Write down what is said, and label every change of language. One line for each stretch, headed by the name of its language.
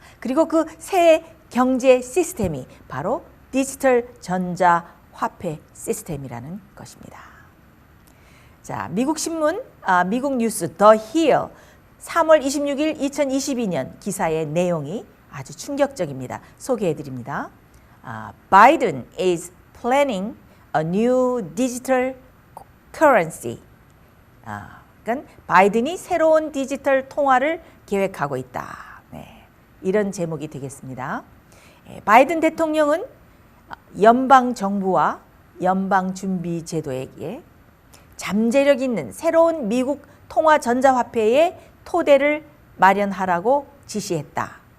Korean: 그리고 그 새 경제 시스템이 바로 디지털 전자 화폐 시스템이라는 것입니다. 자, 미국 신문, 미국 뉴스 더 힐 3월 26일 2022년 기사의 내용이 아주 충격적입니다. 소개해 드립니다.
English: Biden is planning a new digital currency.
Korean: 그러니까 바이든이 새로운 디지털 통화를 계획하고 있다. 네, 이런 제목이 되겠습니다. 바이든 대통령은 연방 정부와 연방 준비 제도에게 잠재력 있는 새로운 미국 통화 전자화폐의 토대를 마련하라고 지시했다.